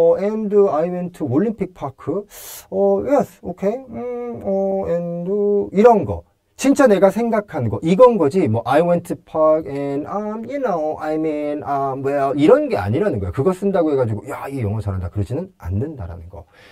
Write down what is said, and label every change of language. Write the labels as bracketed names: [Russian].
[English] And I went to Olympic Park. Yes, okay. And [Korean] 이런 거. 진짜 내가 생각하는 거 이건 거지. [English] 뭐 I went to park and you know, I mean, well [Korean] 이런 게 아니라는 거예요. 그거 쓴다고 해가지고 야, 이 영어 잘한다 그러지는 않는다라는 거.